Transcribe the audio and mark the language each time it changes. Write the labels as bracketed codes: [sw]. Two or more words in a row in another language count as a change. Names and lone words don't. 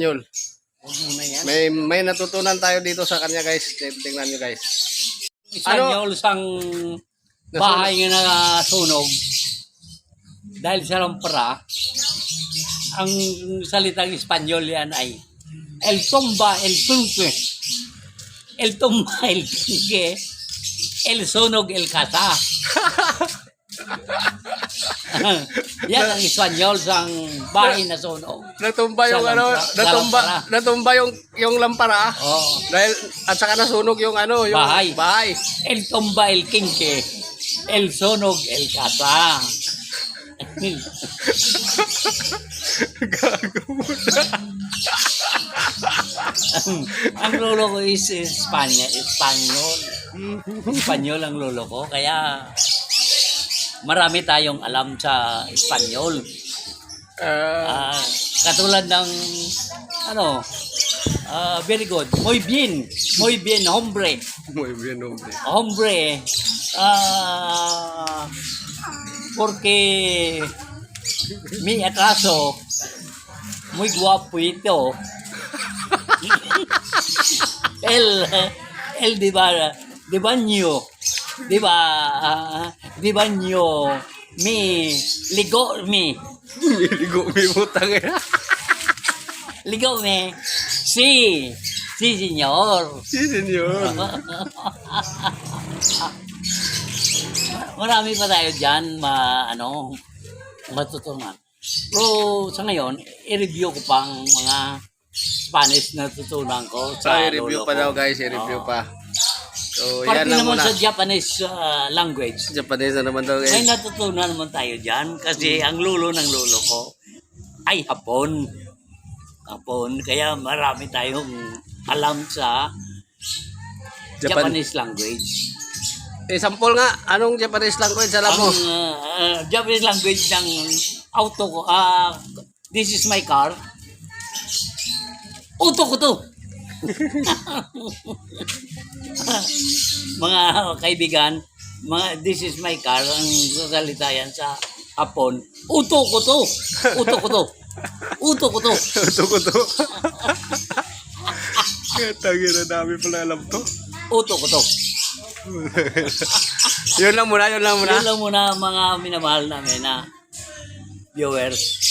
[tl] May natutunan tayo dito sa kanya guys. Tingnan niyo guys. Espanyol sang bahay nga nasunog dahil sa lampara. Ang salitang Espanyol yan ay [es] El tumba, el tunque. [tl] El tumba, el tunque. El sunog, el kasa. Yan ang Espanyol sang bahay na sunog. Natumba yung natumba yung lampara. Oh. Dahil at saka nasunog yung yung bahay. El tumba, el quinque. El sunog, el kasa. Gago mo na. Ang lolo ko is Espanyol. Espanyol ang lolo ko. Kaya marami tayong alam sa Espanyol. Katulad ng [en] very good. [es] Muy bien, hombre. Muy bien, hombre. Hombre. Porque mi atraso, muy guapo ito. El di baño, ligo mi [tl] Utang eh. [es] ligo mi, si señor. Si senyor. [tl] Marami pa tayo dyan matutunan. Pero sa ngayon, i-review ko pang mga Spanish na tutunan ko sa I-review pa daw guys, i-review pa. So, Parte yan lang naman muna. [en] sa Japanese language. [tl] Japanese na naman daw May guys. natutunan naman tayo dyan kasi ang lolo ng lolo ko ay Hapon. Kaya marami tayong alam sa [en] Japanese language. [tl] Sample nga, anong [en] Japanese language [tl] alam mo? Ang [en] Japanese language [tl] ng auto ko, [en] this is my car. [tl] Uto ko to. Mga kaibigan, [en] this is my car, [tl] ang sasalita yan sa Hapon. Uto ko to. Uto ko to. Uto ko to. Tangin na dami pala alam to. Uto ko to. Yun lang muna. Yun lang muna mga minamahal namin na viewers.